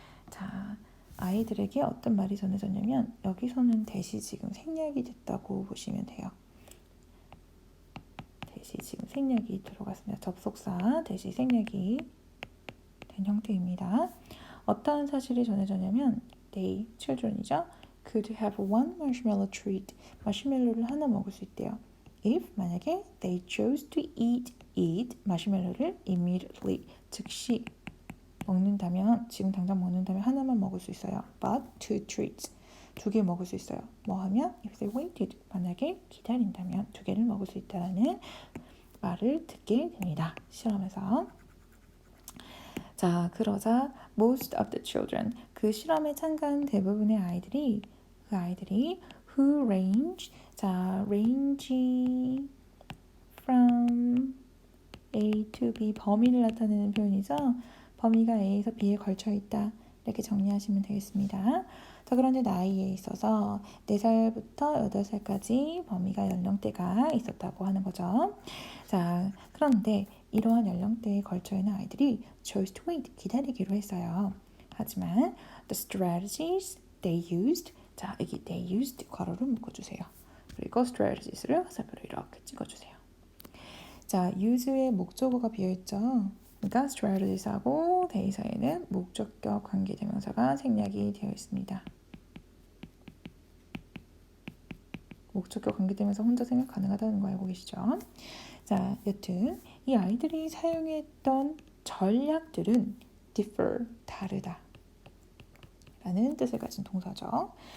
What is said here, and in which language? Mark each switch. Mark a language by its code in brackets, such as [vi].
[ko] 자, 아이들에게 어떤 말이 전해졌냐면 여기서는 대시 지금 생략이 됐다고 보시면 돼요. 대시 지금 생략이 들어갔습니다. 접속사 대시 생략이 된 형태입니다. 어떠한 사실이 전해졌냐면 they, children이죠. [en] could have one marshmallow treat. [ko] 마시멜로를 하나 먹을 수 있대요. if, 만약에 [en] they chose to eat [ko] 마시멜로를 immediately, 즉시 먹는다면, 지금 당장 먹는다면 하나만 먹을 수 있어요. [en] but two treats, [ko] 두 개 먹을 수 있어요. 뭐 하면 [en] if they waited, [ko] 만약에 기다린다면 두 개를 먹을 수 있다는 말을 듣게 됩니다. 실험에서. 자, 그러자 [en] most of the children, [ko] 그 실험에 참가한 대부분의 아이들이, 그 아이들이 [en] who range, [ko] 자, [en] range from A to B, [ko] 범위를 나타내는 표현이죠. 범위가 A에서 B에 걸쳐 있다. 이렇게 정리하시면 되겠습니다. 자, 그런데 나이에 있어서 4살부터 8살까지 범위가 연령대가 있었다고 하는 거죠. 자, 그런데 이러한 연령대에 걸쳐 있는 아이들이 [en] chose to wait, [ko] 기다리기로 했어요. 하지만 [en] the strategies they used, [ko] 자, 여기 [en] they used [ko] 괄호를 묶어주세요. 그리고 strategies를 화살표로 이렇게 찍어주세요. 자, use의 목적어가 비어있죠. 그러니까 strategies하고 they 사이에는 목적격 관계대명사가 생략이 되어 있습니다. 목적격 관계대명사 혼자 생각 가능하다는 거 알고 계시죠? 자, 여튼 이 아이들이 사용했던 전략들은 differ, 다르다 라는 뜻을 가진 동사죠.